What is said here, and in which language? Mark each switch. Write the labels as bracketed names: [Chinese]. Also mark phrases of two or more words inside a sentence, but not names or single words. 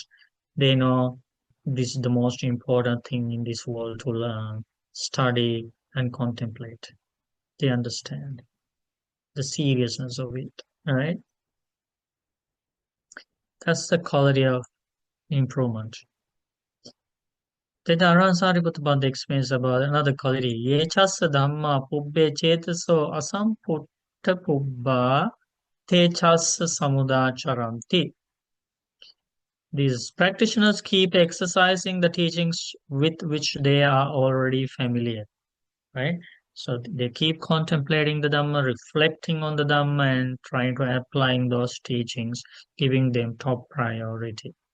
[English] They know this is the most important thing in this world to learn, study, and contemplate. They understand the seriousness of it. All right. That's the quality of improvement. Then Sariputta Bhante explains about another quality. [Pali] Yechasa dhamma pubbe chetaso asamputta pubba techasa samudacharanti. [English] These practitioners keep exercising the teachings with which they are already familiar, right? So they keep contemplating the Dhamma, reflecting on the Dhamma, and trying to applying those teachings, giving them top priority.